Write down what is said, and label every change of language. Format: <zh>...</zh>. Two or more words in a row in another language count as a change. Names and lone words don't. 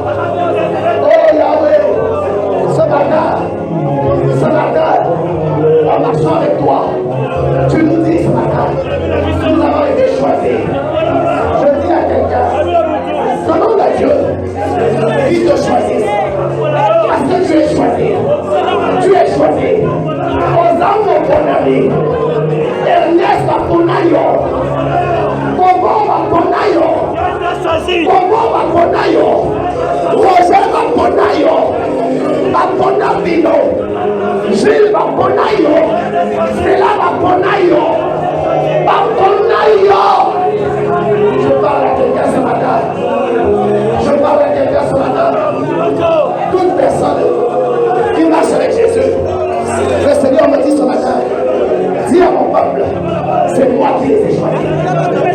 <fr>Oh Yahweh, ce matin, en marchant avec toi, tu nous dis ce matin, nous avons été choisis. Je dis à quelqu'un, demande à Dieu qu'il te choisisse. Parce que tu es choisi. Tu es choisi.</fr> <ln>Osamo Bonami, Ernest Aponayo, Bobo Aponayo, Bobo Aponayo, Roger Aponayo, Aponabino, Gilles Aponayo, Stella Aponayo, Aponayo.</ln> <fr>Je parle à quelqu'un ce matin. Je parle à quelqu'un ce matin. Toute personne qui marche avec Jésus, le Seigneur me dit ce matin, dis à mon peuple, c'est moi qui les ai choisis.</fr>